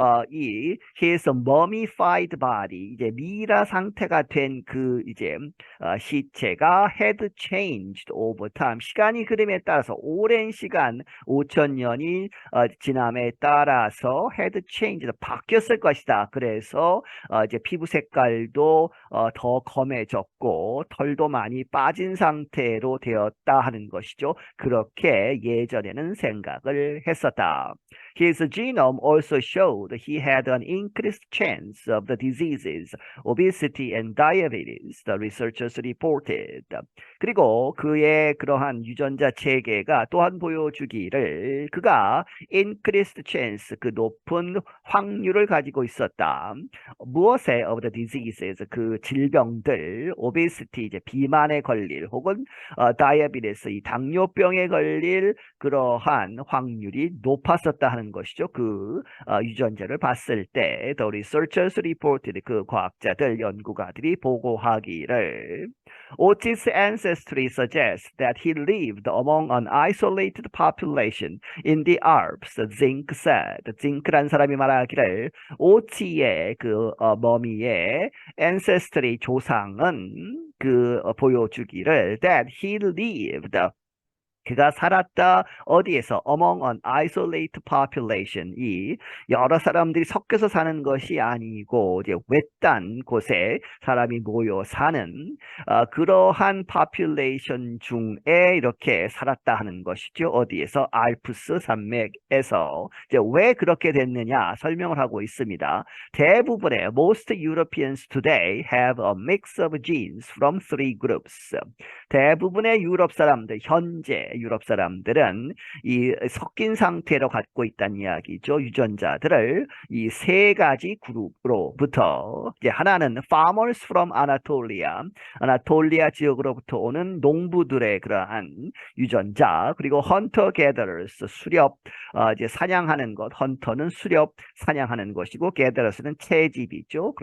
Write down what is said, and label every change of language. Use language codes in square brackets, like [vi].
[ko] 이 [en] his mummified body [ko] 이제 미라 상태가 된 그 이제 시체가 [en] had changed over time [ko] 시간이 흐름에 따라서 오랜 시간 5,000년이 지남에 따라서 had changed 바뀌었을 것이다. 그래서 이제 피부 색깔도 더 검해졌고 털도 많이 빠진 상태로 되었다 하는 것이죠. 그렇게 예전에는 생각을 했었다. [en] His genome also showed he had an increased chance of the diseases, obesity and diabetes, the researchers reported. [ko] 그리고 그의 그러한 유전자 체계가 또한 보여주기를 그가 [en] increased chance, [ko] 그 높은 확률을 가지고 있었다. 무엇에 [en] of the diseases, [ko] 그 질병들, obesity, 이제 비만에 걸릴 혹은 diabetes, 이 당뇨병에 걸릴 그러한 확률이 높았었다 하는 것이죠. 그 유전자를 봤을 때 [en] the researchers reported, [ko] 그 과학자들, 연구가들이 보고하기를 [en] Otis' ancestry suggests that he lived among an isolated population in the Alps, Zink said. [ko] 징크란 사람이 말하기를 오티의 그 머미의 ancestry 조상은 보여주기를 [en] that he lived [ko] 그가 살았다 어디에서 [en] among an isolated population [ko] 이 여러 사람들이 섞여서 사는 것이 아니고 이제 외딴 곳에 사람이 모여 사는 그러한 population 중에 이렇게 살았다 하는 것이죠. 어디에서 알프스 산맥에서 이제 왜 그렇게 됐느냐 설명을 하고 있습니다. 대부분의 [en] most Europeans today have a mix of genes from three groups. [ko] 대부분의 유럽 사람들 현재 유럽 사람들은 이 섞인 상태로 갖고 있다는 이야기죠. 유전자들을 이 세 가지 그룹으로부터 이제 하나는 [en] farmers from Anatolia, [ko] 아나톨리아 지역으로부터 오는 농부들의 그러한 유전자, 그리고 [en] hunter gatherers [ko] 수렵 이제 사냥하는 것, 헌터는 수렵 사냥하는 것이고 gatherers는 채집이죠.